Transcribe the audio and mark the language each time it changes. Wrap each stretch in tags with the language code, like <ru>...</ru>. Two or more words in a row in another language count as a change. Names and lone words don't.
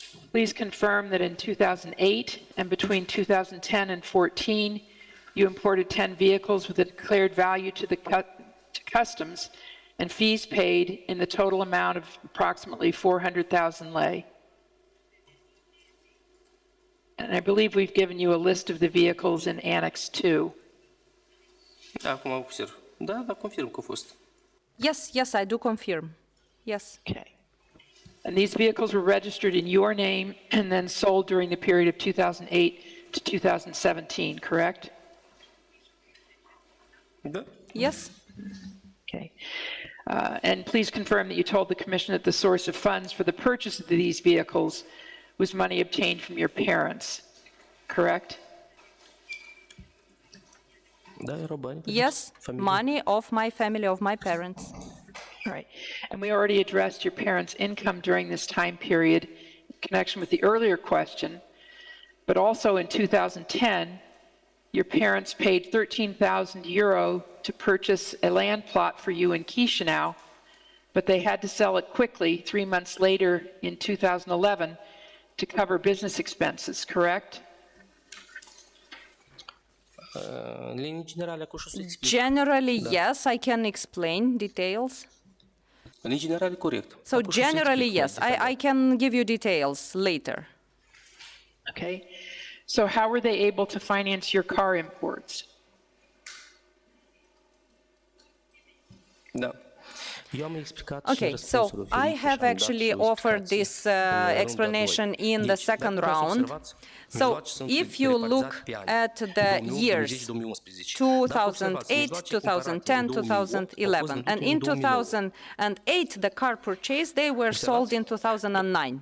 <en>Please confirm that in 2008 and between 2010 and 14, you imported 10 vehicles with a declared value to customs and fees paid in the total amount of approximately 400,000 lei. And I believe we've given you a list of the vehicles in Annex 2.</en> <ro>Acum observ. Da, confirm că a fost.</ro> <en>Yes, I do confirm. Yes. Okay. And these vehicles were registered in your name and then sold during the period of 2008 to 2017, correct?</en> <ro>Da.</ro> <en>Yes. Okay. And please confirm that you told the Commission that the source of funds for the purchase of these vehicles was money obtained from your parents, correct?</en> <ro>Da, erau bani.</ro> <en>Yes, money of my family, of my parents. All right. And we already addressed your parents' income during this time period in connection with the earlier question, but also in 2010, your parents paid 13,000 euro to purchase a land plot for you in Chișinău, but they had to sell it quickly 3 months later in 2011 to cover business expenses, correct?</en> <ro>În linii generale, acum să explic.</ro> <en>Generally, yes, I can explain details.</en> <ro>În linii generale, corect.</ro> <en>So generally, yes, I can give you details later. Okay. So how were they able to finance your car imports? Da.</en> <ro>Eu am explicat</ro> <en>Okay, so I have actually offered this explanation in the second round. So if you look at the years 2008, 2010, 2011, and in 2008 the car purchase, they were sold in 2009.</en>